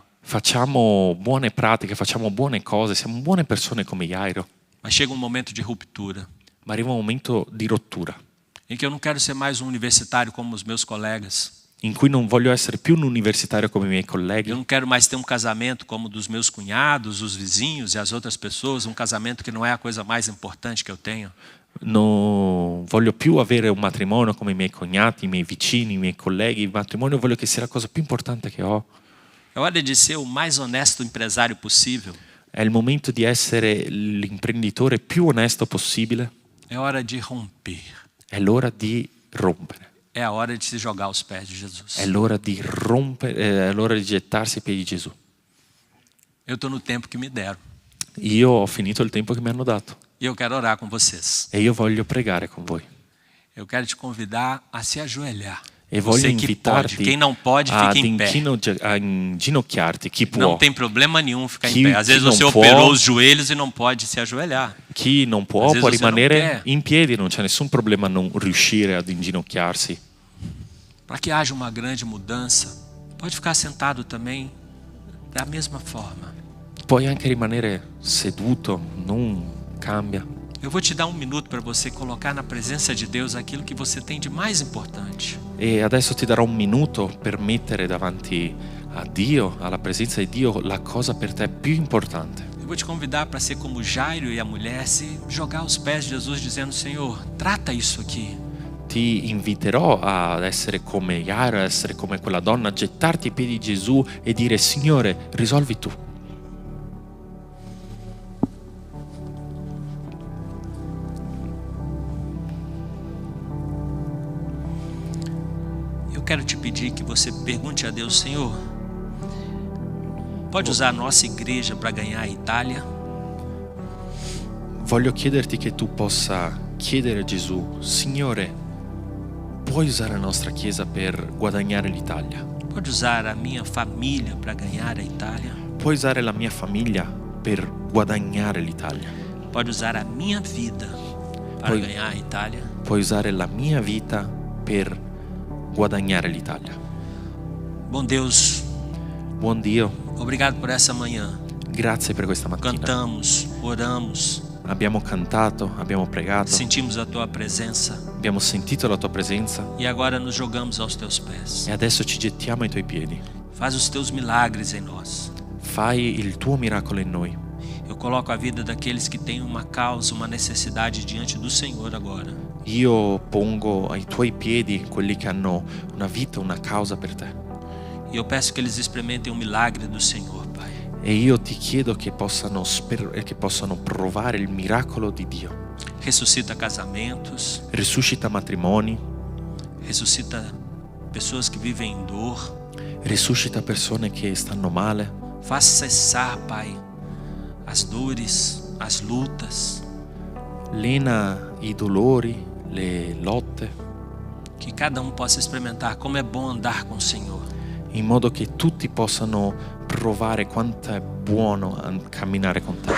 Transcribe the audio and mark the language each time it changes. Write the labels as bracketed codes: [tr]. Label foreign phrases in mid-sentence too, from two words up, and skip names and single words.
[it] Facciamo buone pratiche, facciamo buone cose, siamo buone persone come Jairo. [pt] Mas chega um momento de ruptura. [it] ma arriva un momento di rottura, [pt] em que eu não quero ser mais um universitário como os meus colegas. [it] in cui non voglio essere più un universitario come i miei [pt] Eu [it] colleghi, [pt] não quero mais ter um casamento como o dos meus cunhados, os vizinhos e as outras pessoas, um casamento que não é a coisa mais importante que eu tenho. [it] non voglio più avere un matrimonio come i miei cognati, i miei vicini, i miei colleghi. Il matrimonio voglio che sia la cosa più importante che ho. [pt] É hora de ser o mais honesto empresário possível. [it] È il momento di essere l'imprenditore più onesto possibile. [pt] É hora de romper. [it] È l'ora di rompere. [pt] É a hora de se jogar aos pés de Jesus. [it] È l'ora di rompere, è l'ora di gettarsi ai piedi di Gesù. [pt] Eu estou no tempo que me deram. [it] Io ho finito il tempo che mi hanno dato [pt] E eu quero orar com vocês. [it] e io voglio pregare con voi. [pt] Eu quero te convidar a se ajoelhar. [it] E voglio [pt] Você que pode. [it] invitarti [pt] Quem não pode, [it] ad [pt] fica em pé. [it] inginocchiarti. Chi può, [pt] Não tem problema nenhum ficar em [it] Chi- [pt] pé. Às vezes [it] chi [pt] você não operou [it] può- [pt] os joelhos e não pode se ajoelhar. [it] chi non può [pt] Às vezes [it] può [pt] você não [it] rimanere [pt] quer. [it] in piedi, non c'è nessun problema a non riuscire ad inginocchiarsi. [pt] Para que haja uma grande mudança, pode ficar sentado também da mesma forma. [it] Puoi anche rimanere seduto, non cambia. [pt] Eu vou te dar um minuto para você colocar na presença de Deus aquilo que você tem de mais importante. [it] E adesso ti darò un minuto per mettere davanti a Dio, alla presenza di Dio, la cosa per te più importante. [pt] Eu vou te convidar para ser como Jairo e a mulher, se jogar aos pés de Jesus dizendo: Senhor, trata isso aqui. [it] Ti inviterò ad essere come Jairo, a essere come quella donna, a gettarti ai piedi di Gesù e dire: Signore, risolvi tu. [pt] Eu quero te pedir que você pergunte a Deus: Senhor, pode usar a nossa igreja para ganhar a Itália? [it] Voglio chiederti che tu possa chiedere a Gesù: Signore, puoi usare la nostra Chiesa per guadagnare l'Italia? [pt] Pode usar a minha família para ganhar a Itália? [it] Puoi usare la mia famiglia per guadagnare l'Italia? [pt] Pode usar a minha vida para [it] Poi- [pt] ganhar a Itália? [it] Puoi usare la mia vita per guadagnare l'Italia? [pt] Bom Deus, [it] Buon Dio, [pt] obrigado por essa manhã. [it] grazie per questa mattina. [pt] Cantamos, oramos, [it] Abbiamo cantato, abbiamo pregato, [pt] sentimos a tua presença [it] abbiamo sentito la tua presenza [pt] e agora nos jogamos aos teus pés. [it] e adesso ci gettiamo ai tuoi piedi. [pt] Faz os teus milagres em nós. [it] Fai il tuo miracolo in noi. [pt] Eu coloco a vida daqueles que têm uma causa, uma necessidade diante do Senhor agora. [it] Io pongo ai tuoi piedi quelli che hanno una vita, una causa per te. [pt] E eu peço que eles experimentem o milagre do Senhor, Pai. [it] E io ti chiedo che possano provare il miracolo di Dio. [pt] Ressuscita casamentos, [it] Risuscita matrimoni, [pt] ressuscita pessoas que vivem em dor. [it] risuscita persone che stanno male. [pt] Faz cessar, Pai, as dores, as lutas. [it] Lena i dolori, le lotte, [pt] Que cada possa experimentar como é bom andar com o Senhor. [it] in modo che tutti possano provare quanto è buono camminare con te.